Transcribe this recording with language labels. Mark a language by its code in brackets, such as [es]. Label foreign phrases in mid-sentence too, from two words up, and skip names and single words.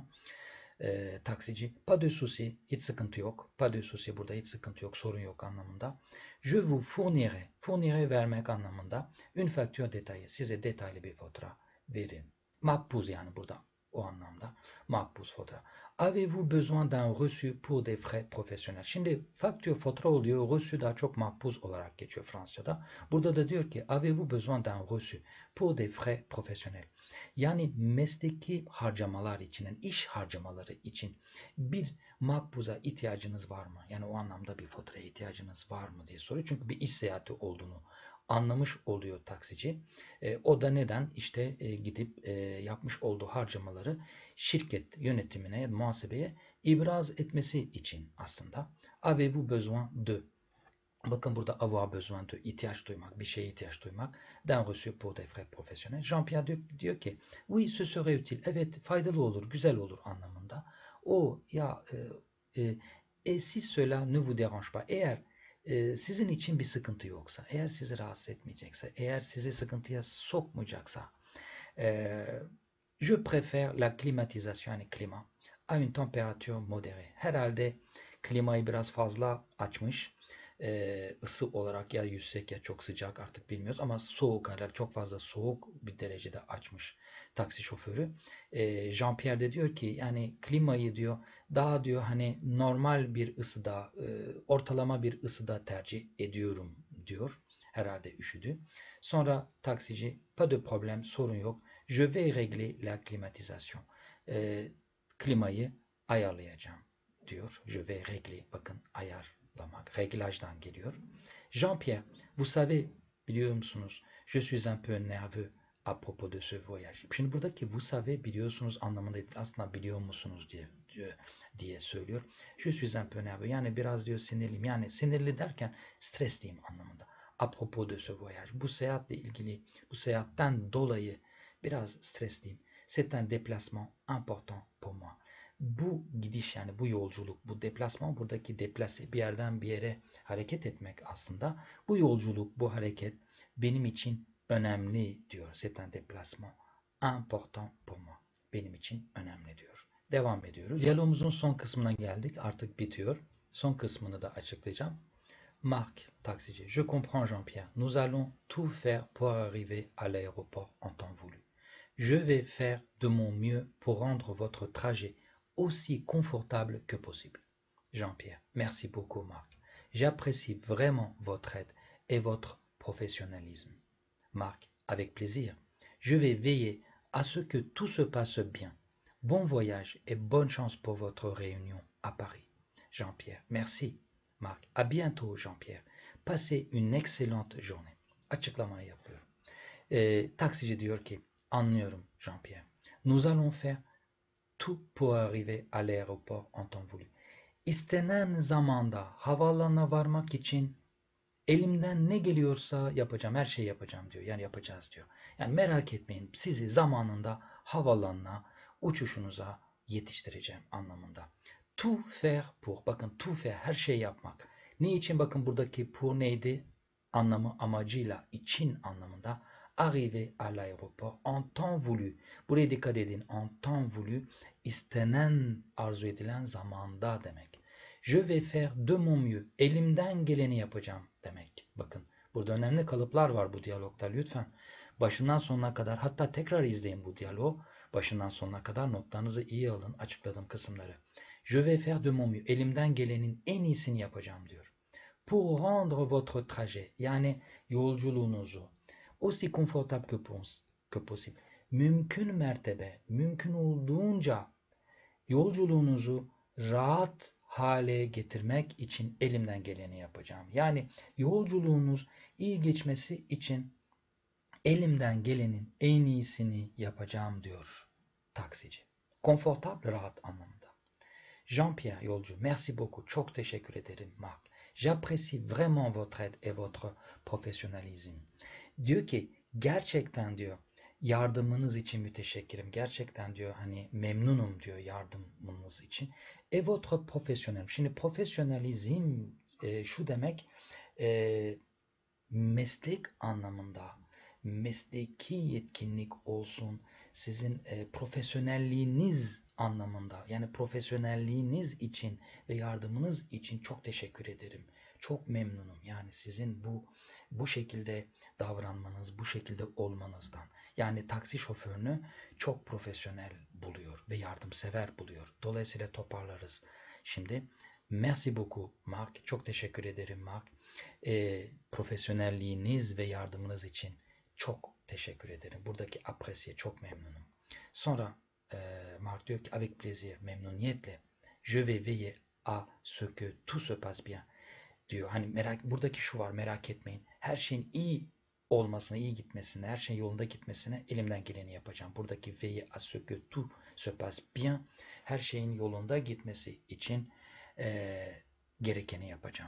[tr] Taksici, [fr] pas de souci, [tr] hiç sıkıntı yok. [fr] Pas de souci [tr] burada hiç sıkıntı yok, sorun yok anlamında. [fr] Je vous fournirai, fournirai [tr] vermek anlamında. [fr] Une facture détaillée, [tr] size detaylı bir fatura verin. Makbuz yani burada o anlamda. Makbuz fatura. [fr] Avez-vous besoin d'un reçu pour des frais professionnels? [tr] Şimdi faktör fatura oluyor, reçu daha çok makbuz olarak geçiyor Fransızca'da. Burada da diyor ki [fr] avez-vous besoin d'un reçu pour des frais professionnels? [tr] Yani mesleki harcamalar için, iş harcamaları için bir makbuza ihtiyacınız var mı? Yani o anlamda bir faturaya ihtiyacınız var mı diye soruyor. Çünkü bir iş seyahati olduğunu anlamış oluyor taksici. O da neden? İşte gidip yapmış olduğu harcamaları şirket yönetimine, muhasebeye ibraz etmesi için aslında. [fr] Avez-vous besoin de? [tr] Bakın burada [fr] avoir besoin de, [tr] ihtiyaç duymak, bir şeye ihtiyaç duymak. [fr] D'un reçu pour des frais professionnels. [tr] Jean-Pierre diyor ki, [fr] oui, ce serait utile. [tr] Evet, faydalı olur, güzel olur anlamında. O ya, [fr] si cela ne vous dérange pas. [tr] Eğer sizin için bir sıkıntı yoksa, eğer sizi rahatsız etmeyecekse, eğer sizi sıkıntıya sokmayacaksa, [fr] je préfère la climatisation, [tr] yani klima, [fr] à une température modérée. [tr] Herhalde klimayı biraz fazla açmış. Isı olarak ya yüksek ya çok sıcak artık bilmiyoruz ama soğuk, hala çok fazla soğuk bir derecede açmış taksi şoförü. Jean-Pierre de diyor ki yani klimayı diyor daha diyor hani normal bir ısıda, ortalama bir ısıda tercih ediyorum diyor. Herhalde üşüdü. Sonra taksici, [fr] pas de problème, [tr] sorun yok. [fr] Je vais régler la climatisation. [tr] Klimayı ayarlayacağım diyor. [fr] Je vais régler, [tr] bakın ayarlamak, réglajdan geliyor. [fr] Jean-Pierre, vous savez, [tr] biliyor musunuz? [fr] Je suis un peu nerveux à propos de ce voyage. [tr] Şimdi buradaki [fr] vous savez [tr] biliyorsunuz anlamında değil, aslında biliyor musunuz diye söylüyor. [fr] Je suis un peu nerveux. [tr] Yani biraz diyor sinirliyim. Yani sinirli derken stresliyim anlamında. À propos de ce voyage. Bu seyahatle ilgili, bu seyahatten dolayı biraz stresliyim. [fr] C'est un déplacement important pour moi. [tr] Bu gidiş yani bu yolculuk, bu deplasman buradaki deplase bir yerden bir yere hareket etmek aslında. Bu yolculuk, bu hareket benim için önemli diyor. [fr] C'est un déplacement important pour moi. [tr] Benim için önemli diyor. Devam ediyoruz. Diyalogumuzun son kısmına geldik. Artık bitiyor. Son kısmını da açıklayacağım. Marc, taxici. [fr] Je comprends Jean-Pierre. Nous allons tout faire pour arriver à l'aéroport en temps voulu. Je vais faire de mon mieux pour rendre votre trajet aussi confortable que possible. Jean-Pierre, merci beaucoup Marc. J'apprécie vraiment votre aide et votre professionnalisme. Marc, avec plaisir. Je vais veiller à ce que tout se passe bien. Bon voyage et bonne chance pour votre réunion à Paris. Jean-Pierre, merci. Marc, à bientôt Jean-Pierre. Passez une excellente journée. [tr] Açıklama yapıyorum. Taksici diyor ki, anlıyorum Jean-Pierre. [fr] Nous allons faire tout pour arriver à l'aéroport en temps voulu. [tr] İstenen zamanda havaalanına varmak için elimden ne geliyorsa yapacağım, her şeyi yapacağım diyor. Yani yapacağız diyor. Yani merak etmeyin, sizi zamanında havaalanına, uçuşunuza yetiştireceğim anlamında. [fr] Tout faire pour, bakın tout faire, [tr] her şeyi yapmak. Ne için? Bakın buradaki pour neydi? Anlamı amacıyla, için anlamında. [fr] Arriver à l'aéroport en temps voulu. [tr] Buraya dikkat edin. [fr] En temps voulu, [tr] istenen, arzu edilen zamanda demek. [fr] Je vais faire de mon mieux. [tr] Elimden geleni yapacağım demek. Bakın burada önemli kalıplar var bu diyalogda. Lütfen başından sonuna kadar, hatta tekrar izleyin bu diyaloğu. Başından sonuna kadar notlarınızı iyi alın, açıkladığım kısımları. [fr] Je vais faire de mon mieux. [tr] Elimden gelenin en iyisini yapacağım diyor. [fr] Pour rendre votre trajet, [tr] yani yolculuğunuzu [fr] Aussi confortable que possible. [tr] Mümkün mertebe, mümkün olduğunca yolculuğunuzu rahat hale getirmek için elimden geleni yapacağım. Yani yolculuğunuz iyi geçmesi için elimden gelenin en iyisini yapacağım diyor taksici. Confortable, rahat anlamında. Jean-Pierre yolcu, [fr] merci beaucoup. [tr] Çok teşekkür ederim Mark. [fr] J'apprécie vraiment votre aide et votre professionnalisme. [tr] Diyor ki gerçekten diyor yardımınız için müteşekkirim. Gerçekten diyor hani memnunum diyor yardımınız için. Et votre professionnel. Şimdi profesyonalizm şu demek meslek anlamında mesleki yetkinlik olsun, sizin profesyonelliğiniz anlamında yani profesyonelliğiniz için ve yardımınız için çok teşekkür ederim. Çok memnunum. Yani sizin bu şekilde davranmanız, bu şekilde olmanızdan. Yani taksi şoförünü çok profesyonel buluyor ve yardımsever buluyor. Dolayısıyla toparlarız. Şimdi merci beaucoup Mark. Çok teşekkür ederim Mark. Profesyonelliğiniz ve yardımınız için çok teşekkür ederim. Buradaki apresiye çok memnunum. Sonra Mark diyor ki [fr] avec plaisir, memnuniyetle je vais veiller à ce que tout se passe bien diyor. [tr] Hani buradaki şu var, merak etmeyin. Her şeyin iyi olmasına, iyi gitmesine, her şeyin yolunda gitmesine elimden geleni yapacağım. [fr] Buradaki veiller à ce que tout se passe bien, [tr] her şeyin yolunda gitmesi için gerekeni yapacağım.